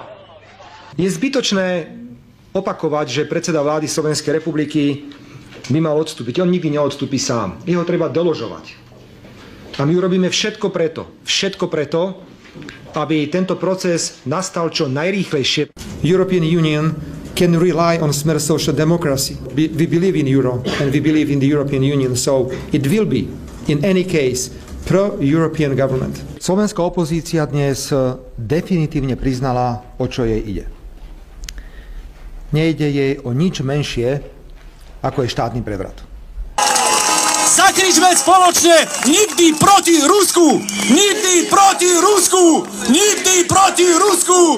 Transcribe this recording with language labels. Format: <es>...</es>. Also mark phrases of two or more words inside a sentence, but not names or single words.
<sk>Je zbytočné opakovať, že predseda vlády Slovenskej republiky by mal odstúpiť. On nikdy neodstúpi sám. Jeho treba doložovať. A my urobíme všetko preto, aby tento proces nastal čo najrýchlejšie.</sk> <en>European Union can rely on Smer social democracy. We believe in Euro and we believe in the European Union, so it will be, in any case, pro-European government.</en> <sk>Slovenská opozícia dnes definitívne priznala, o čo jej ide. Nejde jej o nič menšie, ako je štátny prevrat. Zakričme spoločne nikdy proti Rusku! Nikdy proti Rusku! Nikdy proti Rusku!</sk>